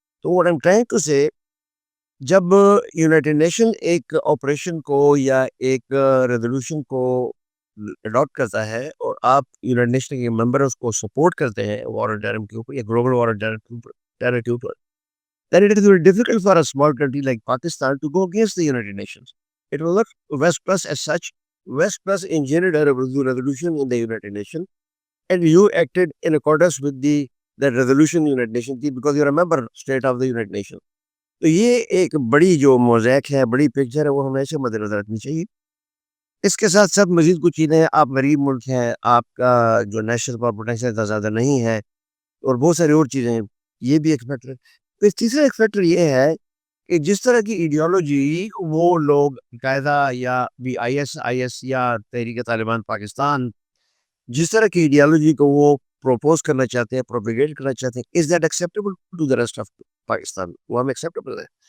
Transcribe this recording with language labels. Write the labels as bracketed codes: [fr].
[ur] تو [en] what I'm trying to say, [ur] جب United nation ایک آپریشن کو یا ایک ریزولوشن کو اڈاپٹ کرتا ہے, اور آپ یونائٹڈ نیشن کے ممبر اس کو سپورٹ کرتے ہیں وار آن ٹیرر کے اوپر یا گلوبل وار آن ٹیرر کے اوپر, [en] then it is very difficult for a small country like Pakistan to go against the United Nations. It will not West Plus as such. West Plus engineered a resolution in the United Nations, and you acted in accordance with that resolution in United Nations because you are a member state of the United Nations. [ur] تو یہ ایک بڑی جو موزیک ہے, بڑی picture ہے, وہ ہمیں ایسے مد نظر رکھنی چاہیے. اس کے ساتھ ساتھ مزید کچھ چیزیں ہیں. آپ غریب ملک ہیں, آپ کا جو نیشنل پاور پوٹینشیل اتنا زیادہ نہیں ہے, اور بہت ساری اور چیزیں ہیں, یہ بھی ایک فیکٹر ہے. پھر تیسرا ایک فیکٹر یہ ہے کہ جس طرح کی ایڈیالوجی وہ لوگ قاعدہ یا IS یا تحریک طالبان پاکستان, جس طرح کی ایڈیالوجی کو وہ پروپوز کرنا چاہتے ہیں, پروپیگیٹ کرنا چاہتے ہیں, [en] Is that acceptable to the rest of Pakistan? [ur] وہ ہم ایکسیپٹیبل ہے.